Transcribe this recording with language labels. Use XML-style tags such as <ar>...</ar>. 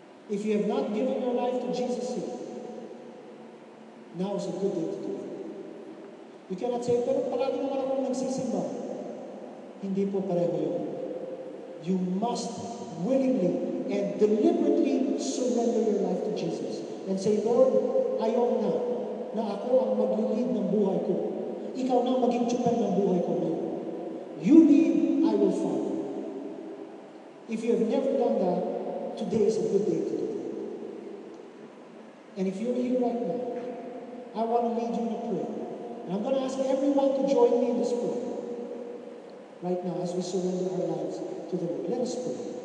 <en>If you have not given your life to Jesus yet, now is a good day to do it. You cannot say,</en> <tl>pero palagi naman akong nagsisimba. Hindi po pareho yun.</tl> <en>You must willingly and deliberately surrender your life to Jesus. And say, Lord,</en> <tl>ayaw na ako ang maglilid ng buhay ko. Ikaw na maging tsuper ng buhay ko ngayon.</tl> <en>You lead, I will follow. If you have never done that, today is a good day to do it. And if you're here right now, I want to lead you in a prayer. And I'm going to ask everyone to join me in this prayer. Right now, as we surrender our lives to the Lord. Let us pray.</en>